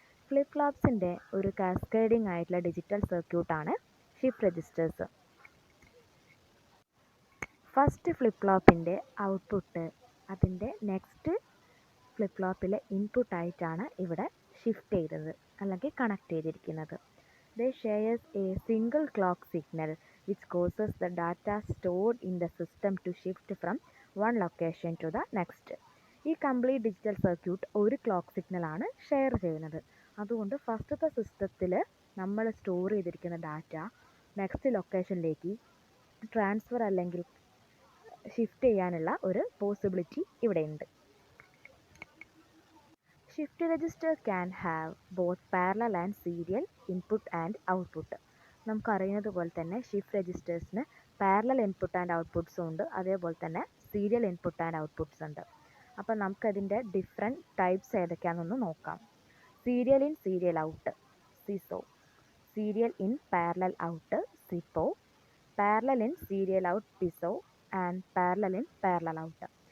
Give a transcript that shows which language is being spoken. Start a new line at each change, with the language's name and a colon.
Malayalam: ഫ്ലിപ്പ്-ഫ്ലോപ്സിൻ്റെ ഒരു കാസ്കേഡിംഗ് ആയിട്ടുള്ള ഡിജിറ്റൽ സർക്യൂട്ടാണ് ഷിഫ്റ്റ് രജിസ്റ്റേഴ്സ്. ഫസ്റ്റ് ഫ്ലിപ്പ്-ഫ്ലോപ്പിൻ്റെ ഔട്ട്പുട്ട് അതിൻ്റെ നെക്സ്റ്റ് ഫ്ലിപ്പ്-ഫ്ലോപ്പിലെ ഇൻപുട്ടായിട്ടാണ് ഇവിടെ ഷിഫ്റ്റ് ചെയ്തത് അല്ലെങ്കിൽ കണക്ട് ചെയ്തിരിക്കുന്നത്.
English: They shares a single clock signal which causes the data stored in the system to shift from one location to the next.
Malayalam: ഈ complete digital circuit ഒരു clock സിഗ്നലാണ് share ചെയ്യുന്നത്. അതുകൊണ്ട് ഫസ്റ്റത്തെ സിസ്റ്റത്തിൽ നമ്മൾ സ്റ്റോർ ചെയ്തിരിക്കുന്ന ഡാറ്റ നെക്സ്റ്റ് ലൊക്കേഷനിലേക്ക് ട്രാൻസ്ഫർ അല്ലെങ്കിൽ ഷിഫ്റ്റ് ചെയ്യാനുള്ള ഒരു പോസിബിലിറ്റി ഇവിടെയുണ്ട്.
English: Shift register can have both parallel and serial input and output.
Malayalam: നമുക്കറിയുന്നത് പോലെ തന്നെ ഷിഫ്റ്റ് രജിസ്റ്റേഴ്സിന് പാരലൽ ഇൻപുട്ട് ആൻഡ് ഔട്ട്പുട്ട്സും ഉണ്ട്, അതേപോലെ തന്നെ സീരിയൽ ഇൻപുട്ട് ആൻഡ് ഔട്ട്പുട്ട്സ് ഉണ്ട്. അപ്പോൾ നമുക്കതിൻ്റെ ഡിഫറെൻറ്റ് ടൈപ്സ് ഏതൊക്കെയാണെന്നൊന്ന് നോക്കാം. Serial in serial out സിസോ, serial in parallel out സിപ്പോ, parallel in serial out പിസോ and parallel in parallel out.